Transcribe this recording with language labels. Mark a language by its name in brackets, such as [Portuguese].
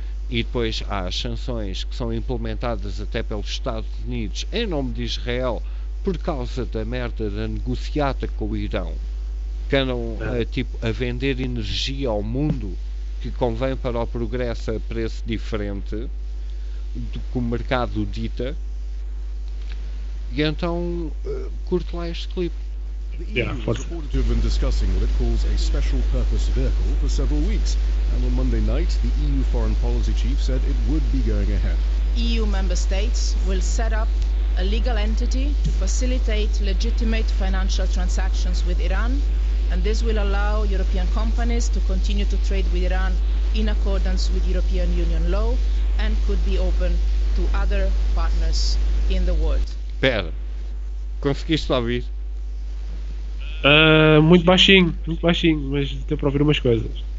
[Portuguese] E depois há as sanções que são implementadas até pelos Estados Unidos em nome de Israel por causa da merda da negociata com o Irão, que andam a vender energia ao mundo que convém para o progresso a preço diferente do que o mercado dita. E então curto lá este clipe. [English] Reported to have been discussing what it calls a special purpose vehicle for several weeks, and on Monday night, the EU foreign policy chief said it would be going ahead. EU member states will set up a legal entity to facilitate legitimate financial transactions with Iran, and this will allow European companies to continue to trade with Iran in accordance with European Union law and could be open to other partners in the world. [Portuguese] Pera, conseguiste ouvir? Muito baixinho, mas deu para ouvir umas coisas.